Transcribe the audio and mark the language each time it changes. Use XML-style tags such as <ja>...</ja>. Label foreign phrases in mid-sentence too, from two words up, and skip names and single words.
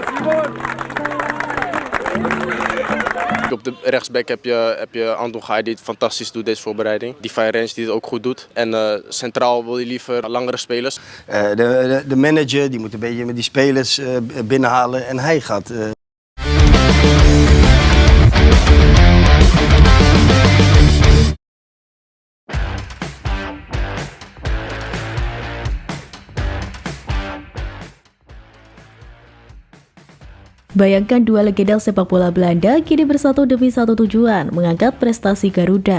<nl>Op de rechtsback heb je Anton Gaay die het fantastisch doet deze voorbereiding. Die Range die het ook goed doet. En centraal wil je liever langere spelers. De manager die moet een beetje met die spelers binnenhalen en hij gaat...</nl> <id>Bayangkan dua legenda sepak bola Belanda kini bersatu demi satu tujuan, mengangkat prestasi Garuda.</id>